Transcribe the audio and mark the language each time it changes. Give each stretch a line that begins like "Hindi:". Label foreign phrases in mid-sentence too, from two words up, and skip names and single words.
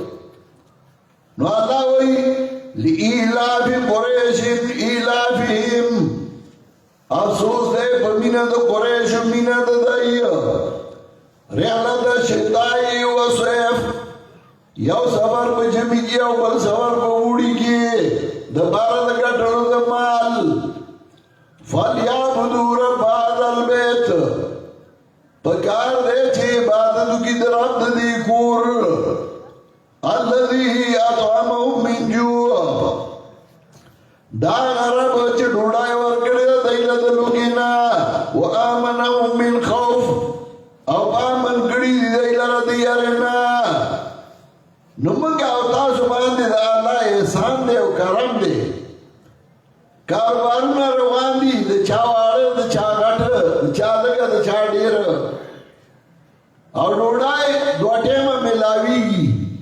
Pashto: نو الله وایي
Arabic: لإیلاف قریش ایلافهم
Pashto: افسوس دی په مینه د قریشو مینه د دی
Arabic: رحلت شتای و صیف
Pashto: یو سفر په ژمي کې او بل سفر په اوړي کې د پاره د ګټلو د مال
Arabic: فلیعبدوا رب هذا البیت
Pashto: پکار دی چې عبادت وکړي د رب د دې کور
Arabic: الذي اطعمهم من جوع
Pashto: دا رب چې ډوډۍ ورکړې ده دی له د لوږې نه
Arabic: وآمنهم من خوف
Pashto: او امن کړي دی لره د یارې نه نو موږ او تاسو باندې د الله احسان دی او کرم دی کاروبارونه روان دي د چا واړه د چا غټه د چا لږه د چا ډېره او ډوډۍ دوه ټیمه میلاویږي